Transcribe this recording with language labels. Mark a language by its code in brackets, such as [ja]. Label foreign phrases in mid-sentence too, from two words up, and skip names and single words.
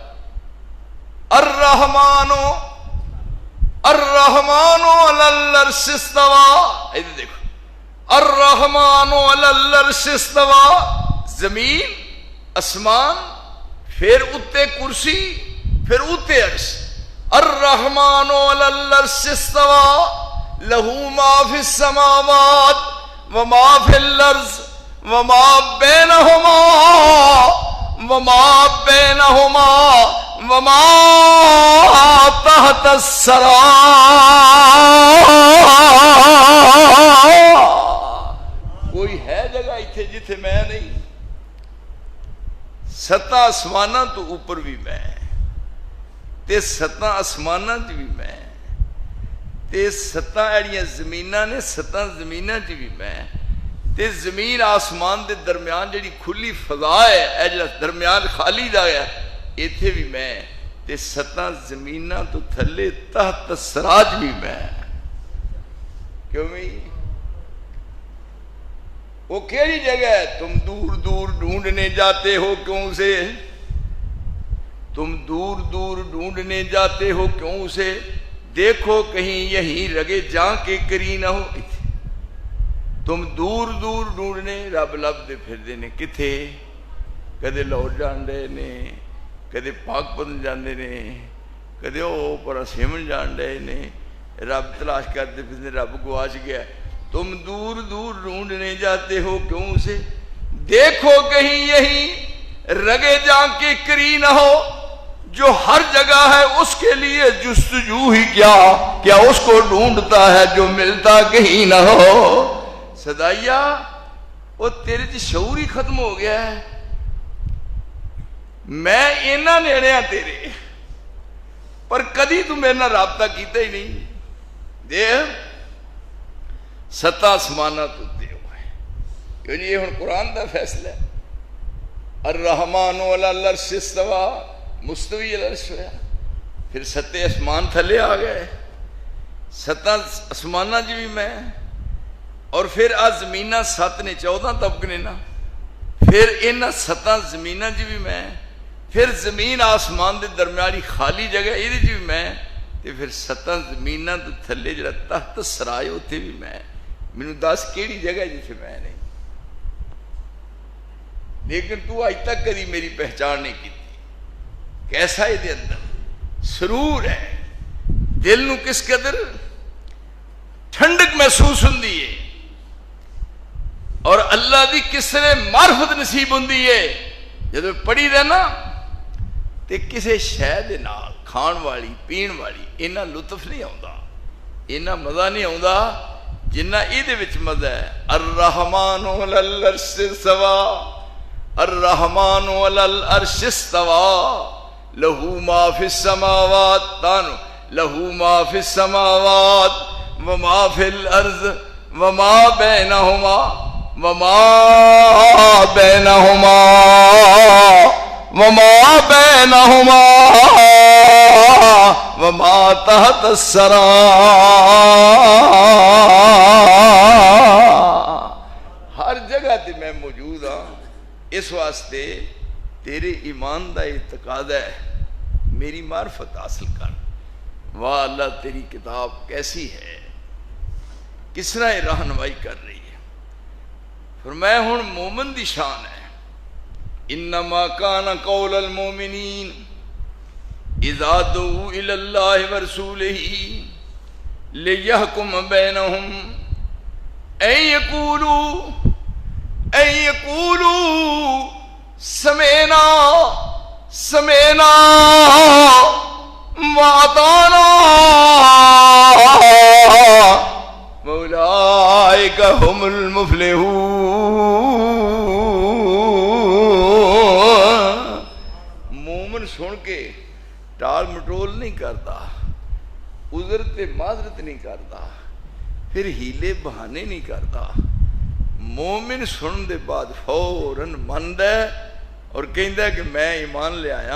[ar] الرحمن علی العرش استوى. [pa] ادھر دیکھو [ar] الرحمن علی العرش استوى، [pa] زمین اسمان پھر اتے کرسی پھر اتے عرش. [ar] الرحمن علی العرش استوى لہ ما فی السماوات وما فی الارض وما بینہما وما تحت الثری. [pa] کوئی ہے جگہ اتھے جتھے میں نہیں. ستاں آسماناں تو اوپر بھی میں تے ستاں آسماناں چ بھی میں تے ستاں ایڑیاں زمیناں نے ستاں زمیناں چ بھی میں تے زمین آسمان دے درمیان جڑی کھلی فضا ہے اے جڑا درمیان خالی دا ہے ایتھے بھی میں تے ستاں زمیناں تو تھلے تحت سراج بھی میں. کیوں میں وہ کیڑی جگہ ہے؟ [ur] تم دور دور ڈھونڈنے جاتے ہو کیوں اسے، تم دور دور ڈھونڈنے جاتے ہو کیوں اسے، دیکھو کہیں یہیں رگے جاں کے کری نہ ہو. [pa] تم دور دور ڈھونڈنے رب لب دے پھر دینے کتھے، کدے لاہور جان رہے نے، کدے پاک پتن جاندے نے، کدے او پر سیمن جان رہے نے، رب تلاش کرتے پھر رب گواچ گیا. [ur] تم دور دور ڈھونڈنے جاتے ہو کیوں اسے، دیکھو کہیں یہی رگے جاں کے کری نہ ہو. جو ہر جگہ ہے اس کے لیے جستجو ہی کیا اس کو ڈھونڈتا ہے جو ملتا کہیں نہ ہو. [pa] صدائیا وہ تیرے چ شعور ہی ختم ہو گیا ہے. میں اینا نیڑے ہاں تیرے پر کدی تو میرے نہ رابطہ کیتا ہی نہیں. دیکھ ستاں آسماناں تو دے ہوئے کیوں جی یہ ہن قرآن دا فیصلہ ہے. [ar] الرحمن علی العرش استوى مستوی العرش ہوا. [pa] پھر ستے آسمان تھلے آ گئے، ستاں آسماناں جی بھی میں، اور پھر آ زمینہ 7 نے 14 طبق نے نا، پھر انہاں 7 زمینہ جی بھی میں، پھر زمین آسمان دے درمیانی خالی جگہ یہ جی بھی میں، تے پھر 7 زمینہ تو تھلے جڑا تحت سرائے ہوتے بھی میں. مینوں دس کیڑی جگہ جتھے میں نہیں. [ur] لیکن تو اج تک کبھی میری پہچان نہیں کی. [pa] کیسا یہ اندر سرور ہے, دل نو کس قدر ٹھنڈک محسوس ہوندی ہے, اور اللہ دی کس طرح معرفت نصیب ہوندی ہے. جدو پڑھی دے نا تے کسے شے دے نال کھان والی پین والی اینا لطف نہیں آوندا, اینا مزہ نہیں آوندا جنہ ایدے وچ مزہ ہے. [ar] الرحمن علی العرش استوى, الرحمن علی العرش استوى, لہو ما فی السماوات, تانو لہو ما فی السماوات وما فی الارض وما بینہما, وما بینہما, وما بینہما, وما تحت الثری. [pa] ہر جگہ تے میں موجود ہاں, اس واسطے تیرے ایمان دا یہ تقاضا ہے میری معرفت حاصل کر. [ur] واہ اللہ تیری کتاب کیسی ہے, کس طرح رہنمائی کر رہی ہے. [pa] فرمایا ہن مومن دی شان ہے, [ar] انما کان قول المؤمنین اذا دعوا الی اللہ ورسولہ لیحکم بینہم ان یقولوا سمعنا سمعنا وأطعنا وأولئک هم المفلحون. [ur] مومن سن کے ٹال مٹول نہیں کرتا, عذر تے معذرت نہیں کرتا, پھر ہیلے بہانے نہیں کرتا. [pa] مومن سن دے بعد فوراً مند ہے اور کہندا ہے کہ میں ایمان لے آیا.